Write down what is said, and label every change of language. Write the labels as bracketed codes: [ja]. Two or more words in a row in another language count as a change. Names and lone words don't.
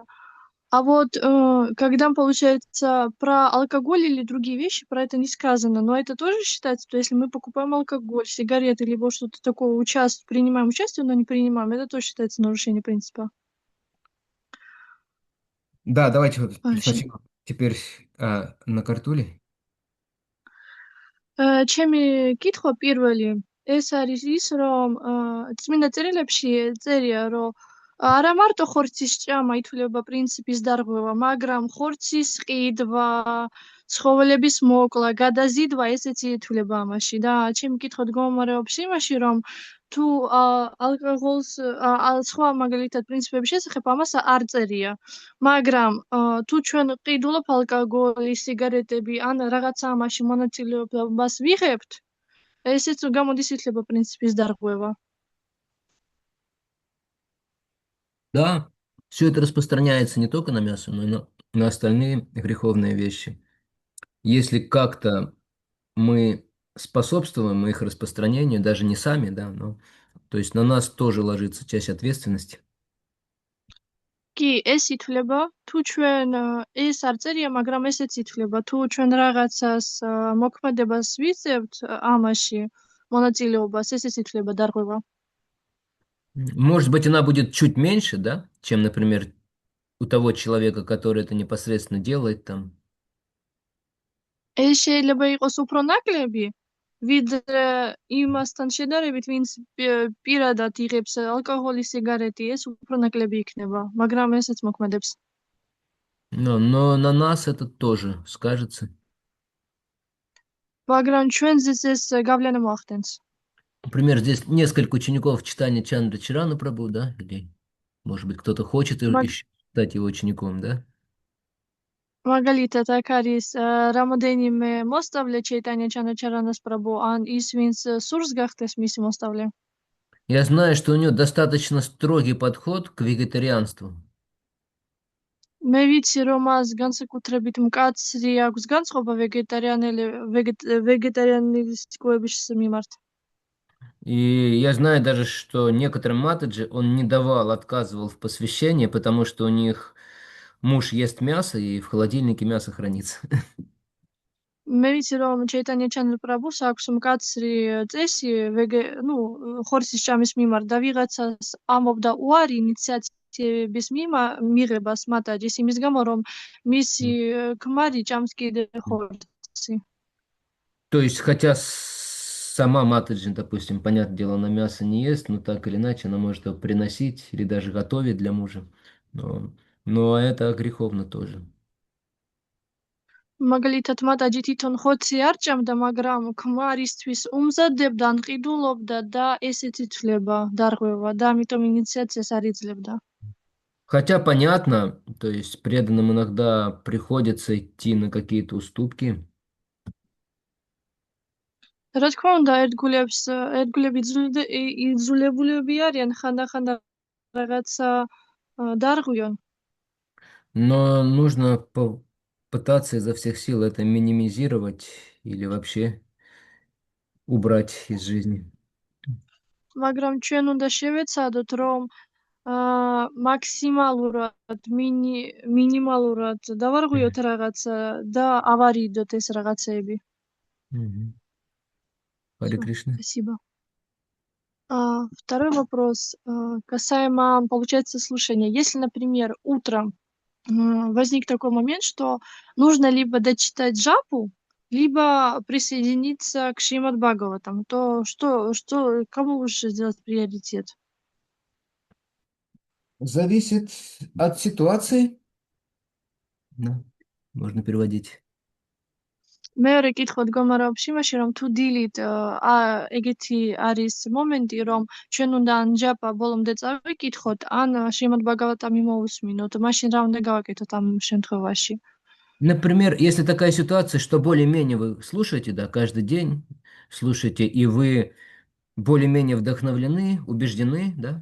[ru] А вот когда, получается, про алкоголь или другие вещи, про это не сказано, но это тоже считается, что если мы покупаем алкоголь, сигареты, либо что-то такое, принимаем участие, но не принимаем, это тоже считается нарушением принципа. Да, давайте вот Вообще. сначала теперь на картуле. [ka] ჩემი კითხვა პირველი ეს არის ის, რომ წმინდა წერილებში წერია, რომ არა მარტო ხორცის ჭამა ითვლება პრინციპის დარღვევა, მაგრამ ხორცის ყიდვა, ცხოველების მოკლა, გადაზიდვა ესეც ითვლება ამაში და ჩემი კითხვა დგომარეობს იმაში, რომ თუ ალკოჰოლს სხვა მაგალითად პრინციპების შესახებ ამას არ წერია, მაგრამ თუ ჩვენ ყიდულობ ალკოგოლი, სიგარეტები ან რაღაცა ამაში მონაწილეობას ვიღებთ, ესეც გამოდის ითვლება პრინციპის დარღვევა. [ru] Да, все это распространяется не только на мясо, но и на остальные греховные вещи. Если как-то мы способствуем их распространению, даже не сами, да, но то есть на нас тоже ложится часть ответственности. [ka] კი, ეს ითვლება, თუ ჩვენ ეს არ წერია, მაგრამ ესეც ითვლება, თუ ჩვენ რაღაცას მოქმედებას ვიწევთ ამაში, მონაწილეობას, ესეც ითვლება დარღვევა. [ru] Может быть, она будет чуть меньше, да, чем, например, у того человека, который это непосредственно делает там. [ka] ეს შეიძლება იყოს უფრო ნაკლები, ვიდრე იმასთან შედარებით, ვინც პირადად იღებს ალკოჰოლის, სიგარეტი, ეს უფრო ნაკლები იქნება, მაგრამ ესეც მოქმედებს. [ru] Но на нас это тоже скажется. [ka] მაგრამ ჩვენზეც ეს გავლენა მოახდენს. [ru] Например, здесь несколько учеников читания Чандра Чарана Прабху, да, или, может быть, кто-то хочет еще стать его учеником, да? [ka] მაგალითად, აქ არის რამოდენიმე მოსწავლე ჩეიტანია ჩანაჩარანას პრაბუ, ან ის, ვინც სურს გახდეს მისი მოსწავლე. [ru] Я знаю, что у него достаточно строгий подход к вегетарианству. [ka] მე ვიცი, რომ მას განსაკუთრებით მკაცრი აქვს განწყობა ვეგეტარიანისტების მიმართ. [ru] И я знаю даже, что некоторым матаджи он не давал, отказывал в посвящении, потому что у них муж ест мясо, и в холодильнике мясо хранится. [ka] მე ვიცი რომ ჩეიტანია ჩანდრაპრაბუს აქვს მკაცრი წესი ხორცის ჭამის მიმართ და ვიღაცას ამობდა უარი ინიციაციების მიღებას მატაჯის იმის გამო რომ მისი ქმარი ჭამს კიდე ხორცი. [ru] То есть, хотя сама Матаджи, допустим, понятное дело, она мясо не ест, но так или иначе она может его приносить или даже готовить для мужа. Но это греховно тоже. [ka] მაგალითად მატაჯი თვითონ ხორცი არ ჭამდა, მაგრამ ქმარისთვის უმზადებდა, ან ყიდულობდა და ესეც იცვლება დარღვევა და ამიტომ ინიციაციას არ იძლევდა. [ru] Хотя понятно, то есть преданным иногда приходится идти на какие-то уступки. [ka] რა თქმა უნდა, ერთგულები იძულებულები არიან ხანდახან რაღაცა დარღვიონ. [ru] Но нужно попытаться изо всех сил это минимизировать или вообще убрать из жизни. [ka] მაგრამ ჩვენ უნდა შევეცადოთ, რომ მაქსიმალურად, მინიმალურად დავარღვიოთ რაღაცა და ავარიდოთ ეს რაღაცეები. [ru] Харе Кришна. Спасибо. Второй вопрос касаемо, получается, слушания. Если, например, утром возник такой момент, что нужно либо дочитать джапу, либо присоединиться к Шримад Бхагаватам, то кому лучше сделать приоритет? Зависит от ситуации. Да, можно переводить. [ka] მეორე კითხვა დგომარეობაში იმაში, რომ თუ დილით ეგეთი არის მომენტი, რომ ჩვენ უნდა ან ჯაპა ბოლომდე წავიკითხოთ, ან შრიმად ბჰაგავატამი მოусმინოთ, მაშინ რა უნდა გავაკეთოთ ამ შემთხვევაში? [ru] Например, если такая ситуация, что более-менее вы слушаете, да, каждый день слушаете, и вы более-менее вдохновлены, убеждены, да?